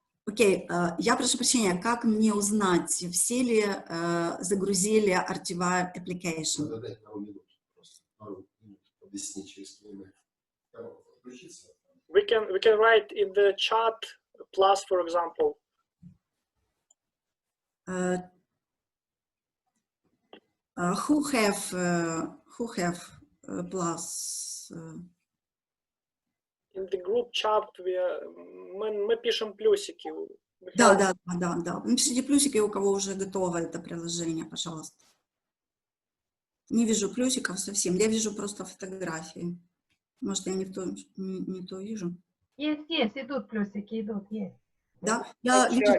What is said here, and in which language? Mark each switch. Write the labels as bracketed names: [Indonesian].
[Russian] Окей, я прошу прощения, как мне узнать, все ли загрузили Archive Application? Надо дать пару минут, просто пару минут объяснить, через время подключиться. [English] We can write in the chat plus, for example. Who have plus? In the group chat [Russian] мы пишем плюсики. Да. Напишите плюсики, у кого уже готово это приложение, пожалуйста. Не вижу плюсиков совсем, я вижу просто фотографии. Может, я не то вижу. Есть, идут плюсики, идут, есть. Да, В я вижу чате